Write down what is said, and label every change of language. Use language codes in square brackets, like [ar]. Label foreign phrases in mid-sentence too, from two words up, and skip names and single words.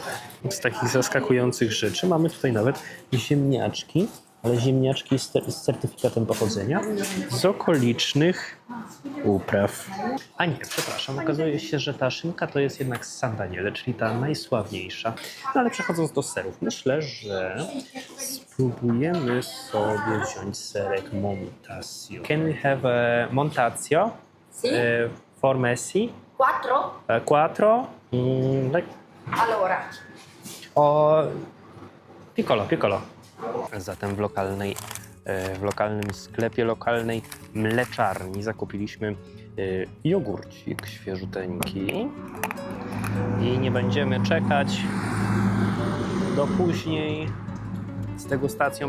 [pl] Z takich zaskakujących rzeczy mamy tutaj nawet ziemniaczki, ale ziemniaczki z certyfikatem pochodzenia z okolicznych upraw. A nie, przepraszam, okazuje się, że ta szynka to jest jednak z San Daniele, czyli ta najsławniejsza. No ale przechodząc do serów, myślę, że spróbujemy sobie wziąć serek Montasio. [en] Can we have a Montasio? [it] Sì. [en] For Messi? [it] Quattro? Quattro? Like... Allora, O, piccolo. [pl] Zatem w lokalnym sklepie, lokalnej mleczarni zakupiliśmy jogurcik świeżuteńki i nie będziemy czekać do później z degustacją.